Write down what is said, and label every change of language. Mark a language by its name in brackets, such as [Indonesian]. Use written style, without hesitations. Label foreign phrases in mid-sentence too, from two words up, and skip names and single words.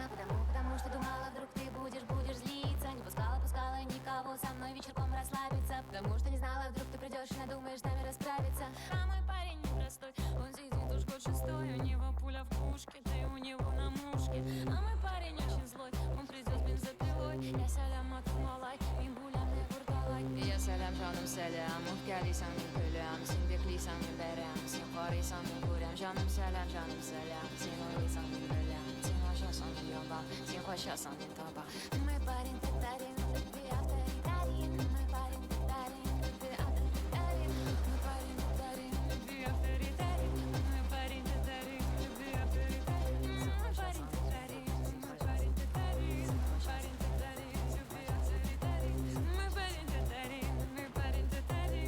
[Russian] Потому что думала, вдруг ты будешь злиться. Не пускала никого со мной вечерком расслабиться. Потому что не знала, вдруг ты придешь и надумаешь с нами расправиться. А мой парень непростой, он сидит уж год шестой. У него пуля в пушке, ты у него на мушке. А мой парень очень злой, он придет с бензопилой. [Tatar] Я сәлем атмалай, мин бүләмне вурдалай. Я сәлем жаным сәлем, үпкәлисәң мин көләм. Син беклисәң мин бәрәм, син карыйсаң мин күрәм. Жаным сәлем, син уйлыйсаң мин беләм. Син ачасың мин яба, син качасың мин таба. [Russian] Мой парень татарин, ты авторитарин. Мой парень татарин, ты авторитарин. Мой парень татарин, ты авторитарин. Мой парень татарин, ты авторитарин. Мой парень татарин, мой парень татарин. Мой парень татарин, ты авторитарин. Мой парень татарин, мой парень татарин.